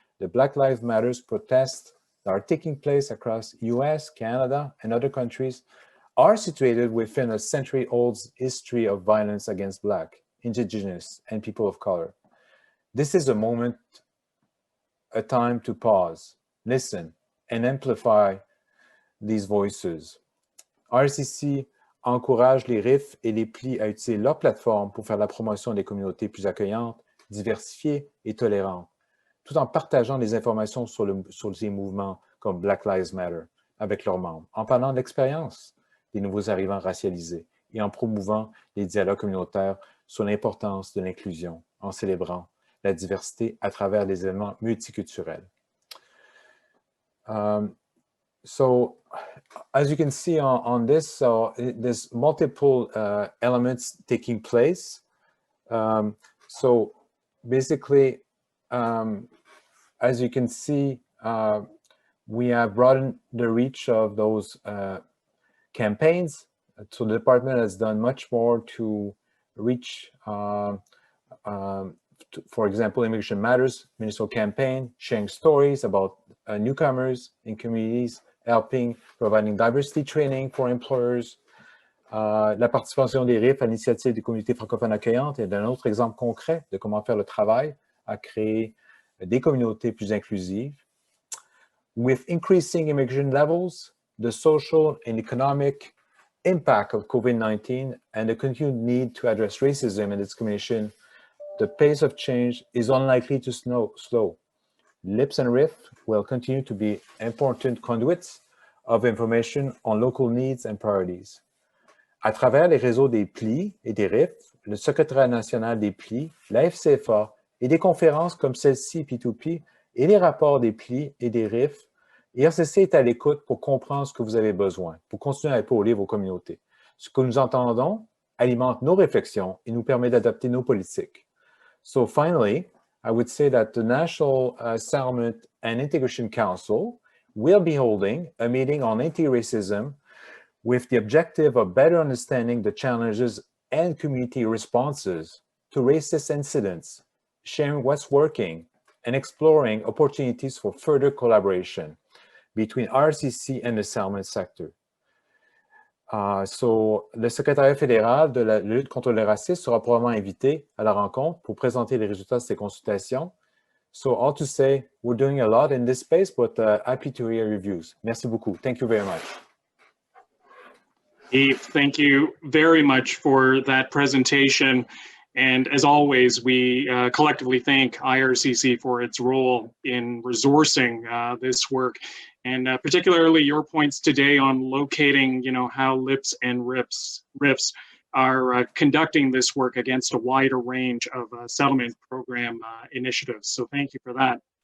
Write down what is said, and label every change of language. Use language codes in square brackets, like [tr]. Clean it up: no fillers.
[en] The Black Lives Matter protests that are taking place across US, Canada, and other countries are situated within a century-old history of violence against Black, Indigenous, and people of color. This is a moment, a time to pause, listen, and amplify these voices. [fr] RCC encourage les RIFs et les plis à utiliser leur plateforme pour faire la promotion des communautés plus accueillantes, diversifiées et tolérantes, tout en partageant des informations sur ces mouvements comme Black Lives Matter avec leurs membres, en parlant de l'expérience des nouveaux arrivants racialisés et en promouvant les dialogues communautaires sur l'importance de l'inclusion, en célébrant la diversité à travers des éléments multiculturels. [en] So, as you can see on this, so there's multiple elements taking place. So basically, as you can see, we have broadened the reach of those campaigns. So the department has done much more to reach, for example, Immigration Matters, Municipal Campaign, sharing stories about newcomers in communities, helping, providing diversity training for employers. [fr] La participation des RIFs à l'initiative des communautés francophones accueillantes est un autre exemple concret de comment faire le travail à créer des communautés plus inclusives. [en] With increasing immigration levels, the social and economic impact of COVID-19 and the continued need to address racism and discrimination, the pace of change is unlikely to slow. LIPS and RIF will continue to be important conduits of information on local needs and priorities. [fr] À travers les réseaux des plis et des RIF, le secrétariat national des plis, la FCFA et des conférences comme celle-ci P2P et les rapports des plis et des RIF, IRCC est à l'écoute pour comprendre ce que vous avez besoin, pour continuer à épauler vos communautés. Ce que nous entendons alimente nos réflexions et nous permet d'adapter nos politiques. [en] So finally, I would say that the National Settlement and Integration Council will be holding a meeting on anti-racism with the objective of better understanding the challenges and community responses to racist incidents, sharing what's working, and exploring opportunities for further collaboration between RCC and the settlement sector. [fr] So, le secrétariat fédéral de la lutte contre le racisme sera probablement invité à la rencontre pour présenter les résultats de ces consultations. [en] So, all to say, we're doing a lot in this space, but happy to hear reviews. [fr] Merci beaucoup. [en] Thank you very much. Yves, thank you very much for that presentation. And as always, we collectively thank IRCC for its role in resourcing this work, and particularly your points today on locating, how LIPS and RIFs are conducting this work against a wider range of settlement program initiatives. So thank you for that.